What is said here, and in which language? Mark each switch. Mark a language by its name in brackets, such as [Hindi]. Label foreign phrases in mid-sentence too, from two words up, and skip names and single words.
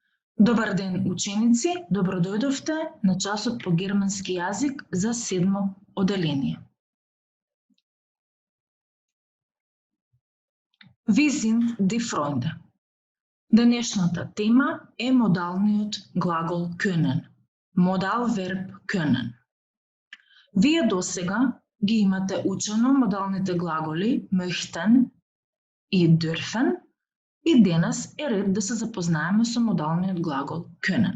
[Macedonian] Добар ден, ученици! Добродојдовте на часот по германски јазик за 7 оделение. [German] Wir sind die Freunde. [Macedonian] Денешната тема е модалниот глагол können. [English] modal verb [Macedonian] können. Вие досега ги имате учено модалните глаголи möchten и dürfen и денес е ред да се запознаеме со модалниот глагол können.